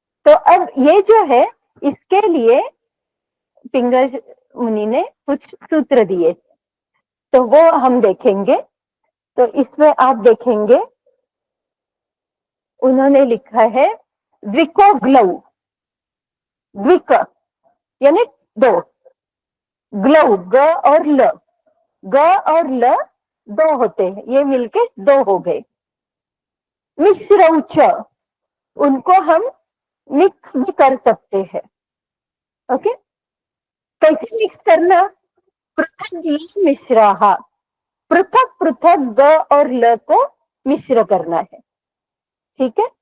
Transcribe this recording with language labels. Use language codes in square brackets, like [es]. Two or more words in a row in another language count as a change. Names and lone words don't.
[hi] तो अब ये जो है, इसके लिए पिंगल मुनि ने कुछ सूत्र दिए, तो वो हम देखेंगे। तो इसमें आप देखेंगे उन्होंने लिखा है [sa] द्विको ग्लौ, [hi] द्विक यानी दो, ग्लौ ग और ल, ग और ल दो होते हैं, ये मिलके दो हो गए। मिश्रौच, उनको हम मिक्स भी कर सकते हैं। ओके, कैसे मिक्स करना? [sa] पृथक मिश्रा, [hi] पृथक पृथक ग और ल को मिश्र करना है, ठीक है।